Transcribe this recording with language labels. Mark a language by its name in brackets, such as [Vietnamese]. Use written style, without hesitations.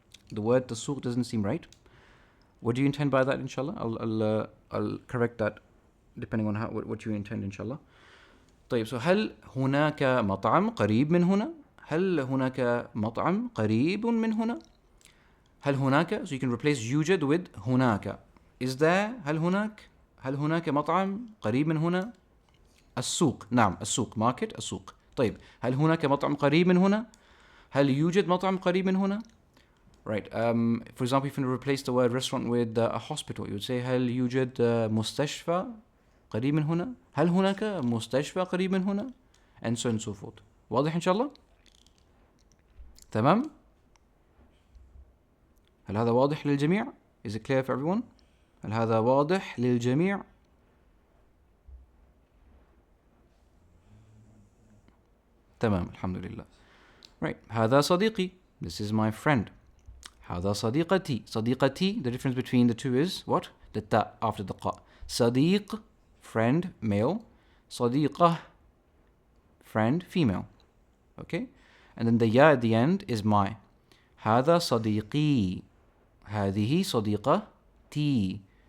[English] The word السوق doesn't seem right. What do you intend by that, inshallah? I'll correct that depending on what you intend, inshallah. [Arabic] طيب, so هل هناك مطعم قريب من هنا? هل هناك مطعم قريب من هنا? هل هناك, [English] so you can replace يوجد with هناك. Is there, [Arabic] هل هناك مطعم قريب من هنا? السوق, نعم, السوق, market, السوق. طيب, هل هناك مطعم قريب من هنا? هل يوجد مطعم قريب من هنا? Right. [English] For example, if you replace the word restaurant with a hospital, you would say [Arabic] هل يوجد مستشفى قريب من هنا؟ [English] هل هناك مستشفى قريب من هنا؟ And so on and so forth. [Arabic] واضح إن شاء الله؟ تمام؟ هل هذا واضح للجميع? [English] Is it clear for everyone? [Arabic] هل هذا واضح للجميع؟ تمام, الحمد لله. [English] Right. [Arabic] هذا صديقي. [English] This is my friend. [Arabic] هذا صديقتي. [English] صديقتي, the difference between the two is what? The ta after the qa. صديق, friend, male. صديقة, friend, female. Okay? And then the ya at the end is my. [Arabic] هذا صديقي. هذه صديقتي.